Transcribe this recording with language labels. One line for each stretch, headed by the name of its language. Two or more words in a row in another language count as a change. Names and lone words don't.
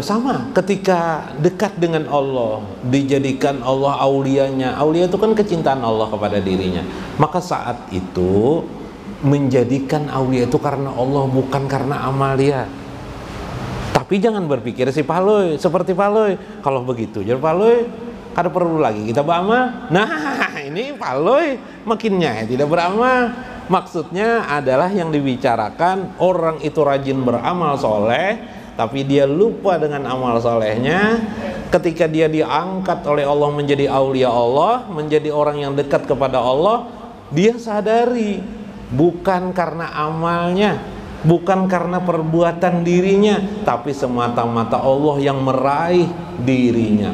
Indonesian: Sama ketika dekat dengan Allah, dijadikan Allah aulianya. Aulia itu kan kecintaan Allah kepada dirinya. Maka saat itu menjadikan aulia itu karena Allah, bukan karena amalia. Tapi jangan berpikir si Paloy seperti Paloy. Kalau begitu jadi Paloy
Banjar: kada perlu
Indonesian: lagi kita beramal. Nah, ini Paloy makinnya tidak beramal. Maksudnya adalah yang dibicarakan orang itu rajin beramal soleh, tapi dia lupa dengan amal solehnya. Ketika dia diangkat oleh Allah menjadi aulia Allah, menjadi orang yang dekat kepada Allah, dia sadari bukan karena amalnya, bukan karena perbuatan dirinya, tapi semata-mata Allah yang meraih dirinya.